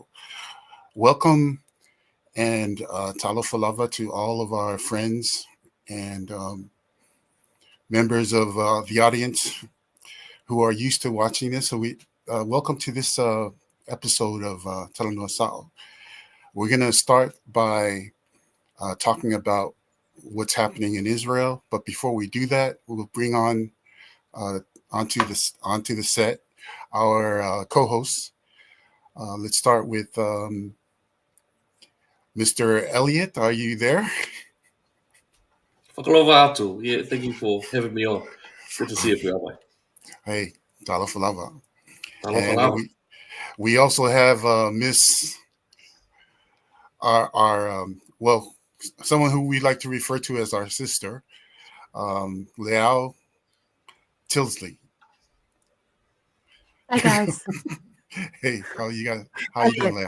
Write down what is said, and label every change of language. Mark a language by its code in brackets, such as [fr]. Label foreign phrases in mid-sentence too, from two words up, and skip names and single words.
[en] Welcome and [sm] talofa lava [en] to all of our friends and members of the audience who are used to watching this. So we welcome to this episode of Talanoa sao. We're going to start by talking about what's happening in Israel. But before we do that, we'll bring on onto the set our co-hosts. Let's start with Mr. Elliot. Are you there? [sm] Whakalova atu. [en] Yeah, thank you for having me on. Good to see you, Yahweh. [sm] Hey, talofa lava. Talofa [en] And [sm] lava. [en] we also have Miss our well, someone who we like to refer to as our sister, Liao Tilsley. Hi guys. Hey, how you doing, Liao?